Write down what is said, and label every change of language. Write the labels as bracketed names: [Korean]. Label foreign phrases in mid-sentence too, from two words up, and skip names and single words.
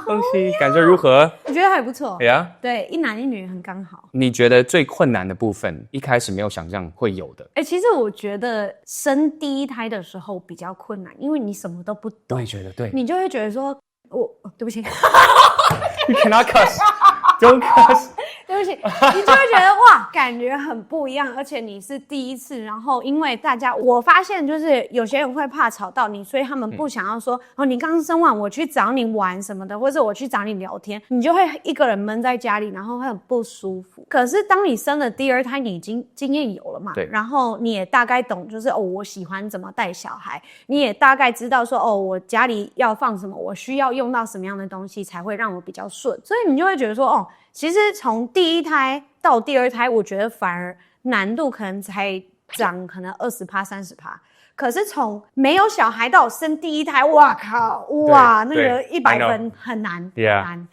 [Chinese] 恭喜，感覺如何？我覺得還不錯。 [English] Yeah? [Chinese] 對，一男一女很剛好。你覺得最困難的部分，一開始沒有想象會有的？其實我覺得生第一胎的時候比較困難，因為你什麼都不懂。我也覺得，對，你就會覺得說，對不起 [English] ，You cannot cuss， don't cuss。 [Chinese] 对不起，你就会覺得哇，感覺很不一樣，而且你是第一次，然後因為大家，我發現就是有些人會怕吵到你，所以他們不想要說，你剛生完我去找你玩什麼的，或者我去找你聊天，你就會一個人悶在家裡，然後會很不舒服。可是當你生了第二胎，你已經經驗有了嘛，對，然後你也大概懂，就是我喜歡怎麼帶小孩，你也大概知道說我家裡要放什麼，我需要用到什麼樣的東西才會讓我比較順，所以你就會覺得說其實從第一胎到第二胎，我覺得反而難度可能才漲可能20%、30%。可是從沒有小孩到生第一胎，哇靠，哇，那個100分很難，很難。